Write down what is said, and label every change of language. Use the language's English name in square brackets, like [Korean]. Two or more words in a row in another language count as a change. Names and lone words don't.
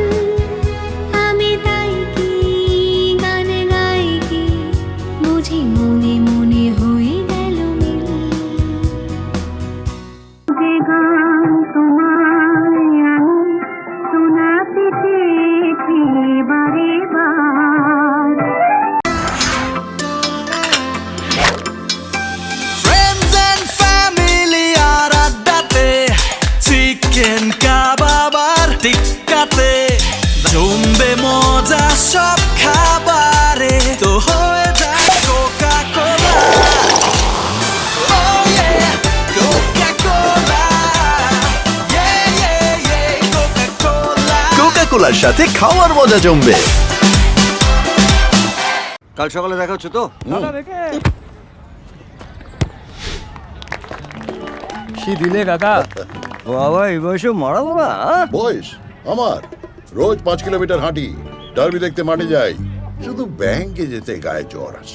[Bangla] আমি তাই কি গান গাই কি, বুঝি মনে মনে হয়ে গেল মিল। যে গান তোমায় আমি শোনাতে চেয়েছি বারে বার, [English] Friends and family [Bangla] আর আড্ডাতে, চিকেন কাবাব আর টিক্কাতে, জমবে মজা সব খাবারে, তো হয়ে যায় কোকা কোলা। [English] Oh yeah, Coca-Cola. Yeah, yeah, yeah, Coca-Cola. [Bangla] কোকা কোলার সাথে খাওয়ার মজা জমবে। কাল সকালে দেখা হচ্ছে তো? কি দিলে কাকা? বাবা এই বয়সে মারাবো না? বয়স আমার রোজ 5 কিলোমিটার হাঁটি, ডার্বি দেখতে মাঠে যাই, শুধু ব্যাংকে যেতে গায়ে জ্বর আসে।